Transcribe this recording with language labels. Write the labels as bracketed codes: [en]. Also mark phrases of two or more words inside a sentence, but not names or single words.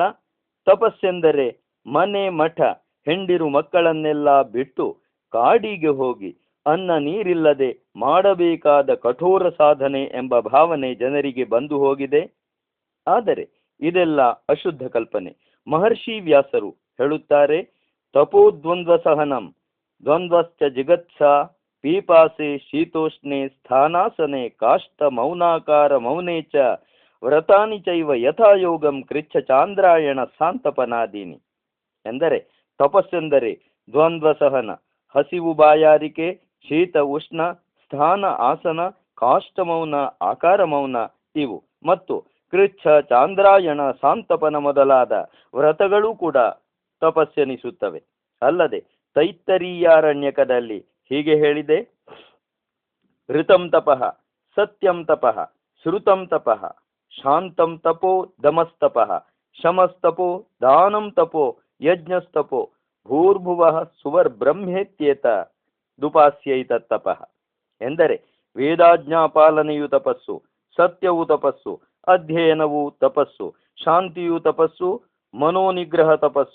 [kn] ತಪಸ್ಸೆಂದರೆ ಮನೆ, ಮಠ, ಹೆಂಡಿರು ಮಕ್ಕಳನ್ನೆಲ್ಲ ಬಿಟ್ಟು ಕಾಡಿಗೆ ಹೋಗಿ ಅನ್ನ ನೀರಿಲ್ಲದೆ ಮಾಡಬೇಕಾದ ಕಠೋರ ಸಾಧನೆ ಎಂಬ ಭಾವನೆ ಜನರಿಗೆ ಬಂದು ಹೋಗಿದೆ. ಆದರೆ ಇದೆಲ್ಲ ಅಶುದ್ಧ ಕಲ್ಪನೆ. ಮಹರ್ಷಿ ವ್ಯಾಸರು ಹೇಳುತ್ತಾರೆ, [sa] ತಪೋದ್ವಂದ್ವ ಸಹನಂ ದ್ವಂದ್ವಶ್ಚ ಜಿಗತ್ಸ ಪೀಪಾಸೆ ಶೀತೋಷ್ಣೆ ಸ್ಥಾನಾಸನೆ ಕಾಷ್ಟ ಮೌನಾಕಾರ ಮೌನೆ ಚ ವ್ರತಾನಿ ಚೈವ ಯಥಾಯೋಗಂ ಕೃಚ್ಛ ಚಾಂದ್ರಾಯಣ ಸಾಂತಪನಾದೀನಿ. ಎಂದರೆ ತಪಸ್ಸೆಂದರೆ ದ್ವಂದ್ವ ಸಹನ, ಹಸಿವು ಬಾಯಾರಿಕೆ, ಶೀತ ಉಷ್ಣ, ಸ್ಥಾನ ಆಸನ, ಕಾಷ್ಟ ಮೌನ, ಆಕಾರ ಮೌನ ಇವು, ಮತ್ತು ಕೃಚ್ಛ ಚಾಂದ್ರಾಯಣ ಸಾಂತಪನ ಮೊದಲಾದ ವ್ರತಗಳೂ ಕೂಡ ತಪಸ್ಸೆನಿಸುತ್ತವೆ. [kn] ಅಲ್ಲದೆ ತೈತ್ತರೀಯಾರಣ್ಯಕದಲ್ಲಿ ಹೀಗೆ ಹೇಳಿದೆ, [sa] ಋತಂ ತಪಃ, ಸತ್ಯಂ ತಪಃ, ಶ್ರುತಂ ತಪಃ, ಶಾಂತಂ ತಪೋ, ದಮಸ್ತಪಃ, ಶಮಸ್ತಪೋ, ದಾನಂ ತಪೋ, ಯಜ್ಞಸ್ತಪೋ, ಭೂರ್ಭುವಃ ಸುವರ್ಬ್ರಹ್ಮೇತ್ಯೇತ ದುಪಾಸ್ಯೈತ ತಪಃ. [kn] ಎಂದರೆ ವೇದಾಜ್ಞಾ ಪಾಲನೆಯು ತಪಸ್ಸು, ಸತ್ಯವು ತಪಸ್ಸು, ಅಧ್ಯಯನವು ತಪಸ್ಸು, ಶಾಂತಿಯು ತಪಸ್ಸು, ಮನೋನಿಗ್ರಹ ತಪಸ್ಸು,